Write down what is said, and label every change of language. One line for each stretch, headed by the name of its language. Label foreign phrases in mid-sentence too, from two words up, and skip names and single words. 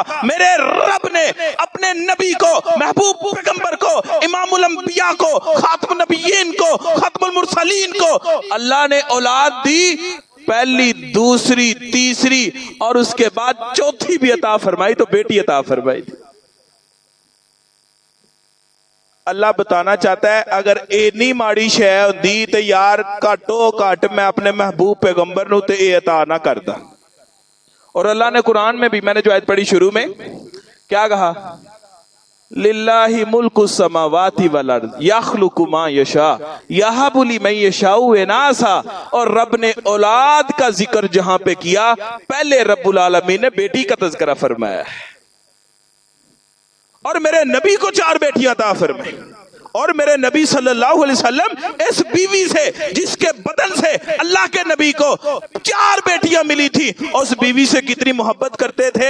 Urdu: میرے رب نے اپنے نبی کو, محبوب پیغمبر کو, امام الانبیاء کو, خاتم النبیین کو, ختم المرسلین کو اللہ نے اولاد دی. پہلی, دوسری, تیسری اور اس کے بعد چوتھی بھی عطا فرمائی تو بیٹی عطا فرمائی.
Punjabi: اللہ بتانا چاہتا ہے اگر اینی ماڑی شے ہوندی تے یار کٹو کٹ میں اپنے محبوب پیغمبر نو تے اے عطا نہ کردا.
Urdu: اور اللہ نے قرآن میں بھی, میں نے جو آیت پڑھی شروع میں, کیا کہا؟
Arabic: لله ملك السماوات والأرض يخلق ما يشاء يهب لمن يشاء إناثا.
Urdu: اور رب نے اولاد کا ذکر جہاں پے کیا، پہلے
Arabic: رب العالمین
Urdu: نے بیٹی کا تذکرہ فرمایا اور میرے نبی کو 4 بیٹیاں عطا فرمائی. اور میرے نبی
Arabic: صلی اللہ علیہ وسلم
Urdu: اس بیوی سے، جس کے بدن سے اللہ کے نبی کو 4 بیٹیاں ملی تھی، اس بیوی سے کتنی محبت کرتے تھے.